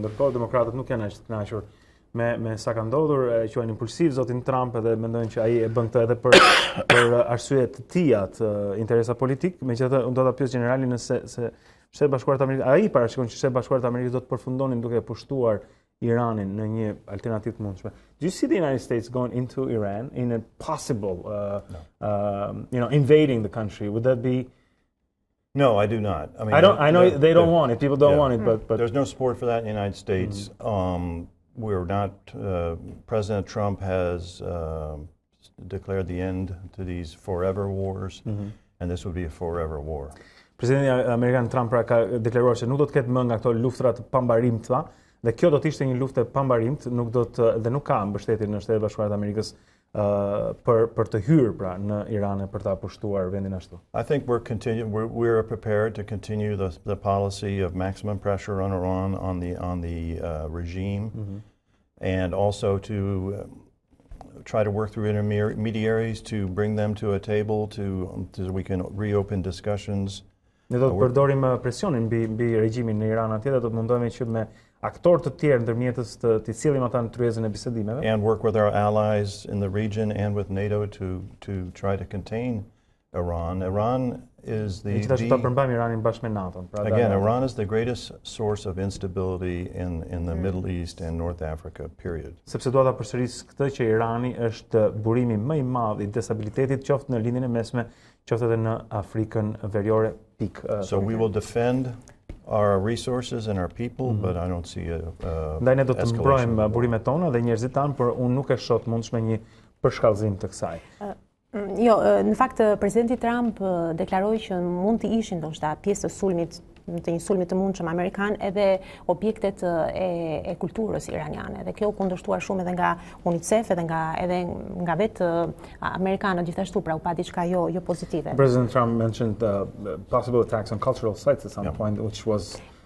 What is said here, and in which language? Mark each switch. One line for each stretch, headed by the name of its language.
Albanian: Ndërkohë demokratët nuk janë as të kënaqur me sa ka ndodhur, e quajnë impulsiv zotin Trump edhe mendojnë që ai e bën këtë edhe për arsye të tija të interesa politik. Megjithatë, unë do ta pyes generalin nëse Shtetet Bashkuara të Amerikës, ai parashikon që Shtetet Bashkuara të Amerikës do të përfundonin duke pushtuar Iranin në një alternativë të mundshme.
English: Do you see the United States going into Iran in a possible, invading the country? Would that be? No, I do not. I mean, I know they don't want it. People don't want it, but there's no support for that in the United States. We're not. President Trump has declared the end to these forever wars, and this would be a forever war.
Albanian: Presidenti Amerikan Trump pra ka deklaruar se nuk do të ketë më nga këto luftra të pambarimta, dhe kjo do të ishte një luftë e pambarimt, dhe nuk ka mbështetje në Shtetet Bashkuara të Amerikës për të hyrë pra në Iran e për ta pushtuar vendin ashtu.
English: I think we're prepared to continue the policy of maximum pressure on Iran on the regime, and also to try to work through intermediaries to bring them to a table so we can reopen discussions.
Albanian: Ne do të përdorim presionin mbi regjimin në Iran atje, dhe do të mundohemi që me aktorë të tjerë ndërmjetës të cilësim ata në tryezën e bisedimeve.
English: And work with our allies in the region and with NATO to try to contain Iran. Iran is
Albanian: Gjithashtu ta përmbajmë Iranin bashkë me NATO.
English: Again, Iran is the greatest source of instability in the Middle East and North Africa, period.
Albanian: Sepse dua ta përsëris këtë që Irani është burimi më i madh i destabilitetit, qoftë në lindjen e mesme, qoftë edhe në Afrikën Veriore.
English: So we will defend our resources and our people, but I don't see a
Albanian: Ndaj ne do të mbrojmë burimet tona dhe njerëzit tanë, por unë nuk e shoh të mundshme një përshkallëzim të kësaj. Jo, në fakt presidenti Trump deklaroi që mund të ishin ndoshta pjesë të sulmit, të një sulmi të mundshëm amerikan, edhe objektet e kulturës iraniane. Dhe kjo u kundërshtuar shumë edhe nga UNICEF, edhe nga vetë amerikanët gjithashtu, pra u pa diçka jo pozitive.
English: President Trump mentioned possible attacks on cultural sites at some point, which was